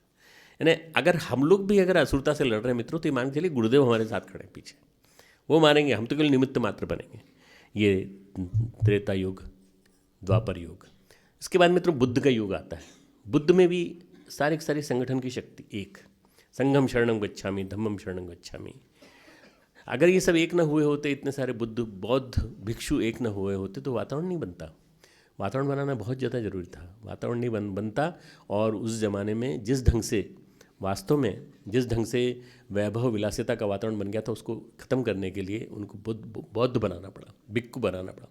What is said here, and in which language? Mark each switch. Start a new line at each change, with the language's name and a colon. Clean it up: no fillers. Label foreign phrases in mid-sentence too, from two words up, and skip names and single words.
Hindi: यानी अगर हम लोग भी अगर असुरता से लड़ रहे हैं मित्रों, तो ये मान के चलिए गुरुदेव हमारे साथ खड़े हैं पीछे, वो मारेंगे, हम तो केवल निमित्त मात्र बनेंगे। ये त्रेता युग, द्वापर युग, इसके बाद मित्रों बुद्ध का युग आता है। बुद्ध में भी सारे संगठन की शक्ति एक,
Pali: संघम शरणम गच्छामि, धम्मम शरणम गच्छामि।
Hindi: अगर ये सब एक न हुए होते, इतने सारे बौद्ध भिक्षु एक न हुए होते तो वातावरण नहीं बनता। वातावरण बनाना बहुत ज़्यादा ज़रूरी था। वातावरण नहीं बनता, और उस ज़माने में जिस ढंग से वैभव विलासिता का वातावरण बन गया था, उसको ख़त्म करने के लिए उनको बौद्ध बनाना पड़ा, भिक्खु बनाना पड़ा।